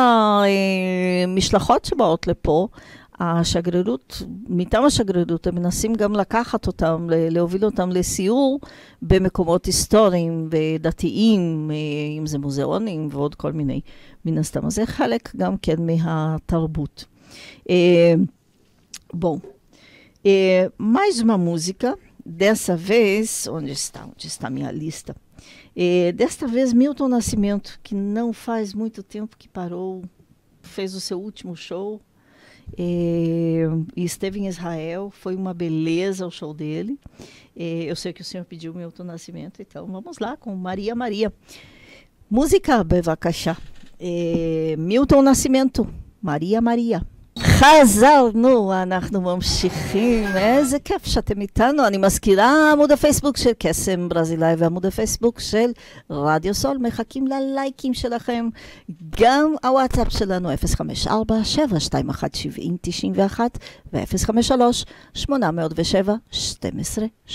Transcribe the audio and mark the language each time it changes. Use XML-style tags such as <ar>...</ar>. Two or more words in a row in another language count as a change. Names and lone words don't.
<he>עכשיו, כל המשלחות שבאות לפה, השגרירות, מטעם השגרירות, הם מנסים גם לקחת אותם, להוביל אותם לסיור במקומות היסטוריים ודתיים, אם זה מוזיאונים ועוד כל מיני, מן הסתם. אז זה חלק גם כן מהתרבות.</he> <pt>Bom, mais uma música, dessa vez, onde está minha lista? Desta vez, Milton Nascimento, que não faz muito tempo que parou, fez o seu último show, e esteve em Israel, foi uma beleza o show dele. Eu sei que o senhor pediu Milton Nascimento, então vamos lá com Maria Maria. Música, bevakasha. Milton Nascimento, Maria Maria.</pt> <he>חזרנו, אנחנו ממשיכים, איזה כיף שאתם איתנו. אני מזכירה עמוד הפייסבוק של קסם ברזילאי ועמוד הפייסבוק של רדיו סול, מחכים ללייקים שלכם. גם הוואטסאפ שלנו 054-721-7091 ו-053-807-1213.</he>